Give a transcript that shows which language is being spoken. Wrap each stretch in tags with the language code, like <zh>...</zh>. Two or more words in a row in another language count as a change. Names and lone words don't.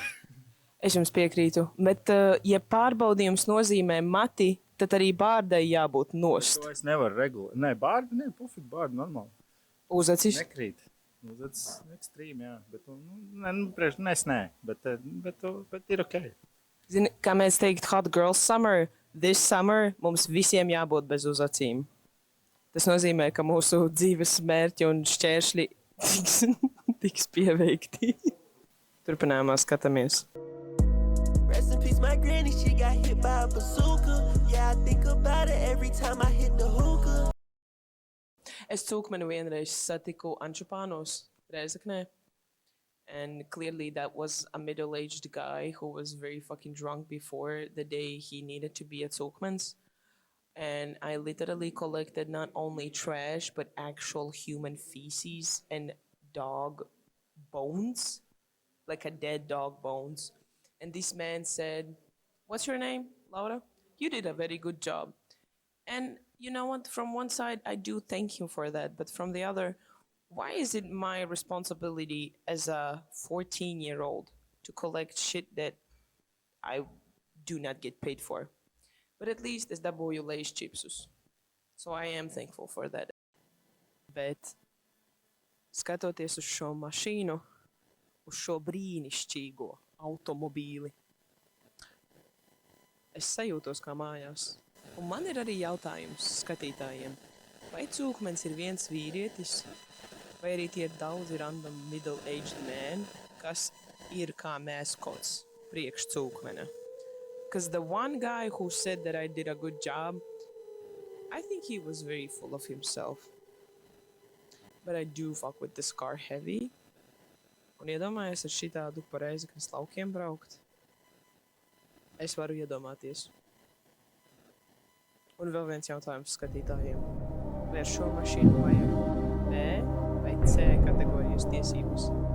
<lv>Es jums piekrītu, bet ja pārbaudījums nozīmē mati, tad arī bārdai jābūt nost. To es nevaru regulēt. Nē, bārdi, pufik, bārdi normāli. Uz acis? Nekrīt. Uz acis ekstrīmi, jā. Bet ir ok. Zini, kā mēs teikt</lv> <en>hot girl summer, this summer</en> <lv>mums visiem jābūt bez uz acīm. Tas nozīmē, ka mūsu dzīves mērķi un šķēršļi tiks pieveikti. Turpinājumā skatāmies.</lv> <en>Rest in peace, my granny, she got hit by a bazooka. Yeah, I think about it every time I hit the hookah.</en> <lv>Es cūkmeni vienreiz satiku Ančupānos, Rēzeknē.</lv> <en>And clearly that was a middle-aged guy who was very fucking drunk before the day he needed to be at Cūkmens. And I literally collected not only trash, but actual human feces and dog bones. Like a dead dog bones. And this man said, "What's your name, Laura? You did a very good job." And you know what? From one side, I do thank you for that. But from the other, why is it my responsibility as a 14-year-old to collect shit that I do not get paid for? But at least</en> <lv>es dabūju Lay's chipsus.</lv> <en>So I am thankful for that.</en> <lv>Bet skatoties uz šo mašīnu, uz šo brīnišķīgo automobīli, es sajūtos kā mājās. Un man ir arī jautājums skatītājiem. Vai cūkmens ir viens vīrietis, vai arī tie ir daudzi</lv> <en>random middle-aged men,</en> <lv>kas ir kā mascots priekš cūkmena?</lv> <en>Because the one guy who said that I did a good job, I think he was very full of himself. But I do fuck with this car heavy.</en> <lv>Un iedomājos ar šitādu pa Reizeknes laukiem braukt. Es varu iedomāties. Un vēl viens jautājums skatītājiem. Vai ar šo mašīnu vajag B vai C kategorijas tiesības?</lv>